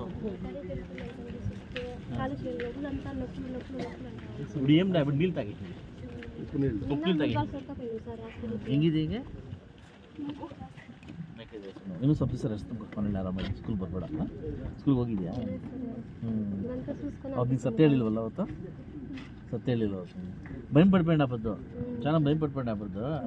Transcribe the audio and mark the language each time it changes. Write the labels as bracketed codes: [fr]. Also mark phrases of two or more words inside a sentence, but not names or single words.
[te] ఇప్పుడు ఏం ఇప్పుడు నీళ్ళు తాగి ఉప్పు నీళ్ళు తాగి [kn] ಹೆಂಗಿದೆ ಈಗ ಇನ್ನೂ ಸ್ವಲ್ಪ ದಿವಸ ರೆಸ್ಟ್ ತಗೊಂಡು ಆರಾಮಾಗಿ ಸ್ಕೂಲ್ ಬರ್ಬೇಡಲ್ಲ ಸ್ಕೂಲ್ಗೆ ಹೋಗಿದ್ಯಾ ಅವ್ರು ನೀನು ಸತ್ಯ ಹೇಳಿಲ್ವಲ್ಲ ಅವತ್ತು ಸತ್ಯ ಹೇಳಿಲ್ವ ಅವತ್ತು ಭయం ಪಡ್ಬೇಡ ಹಬ್ಬದ್ದು ಚೆನ್ನಾಗಿ ಭయం ಪಡ್ಬೇಡ ಹಬ್ಬದ್ದು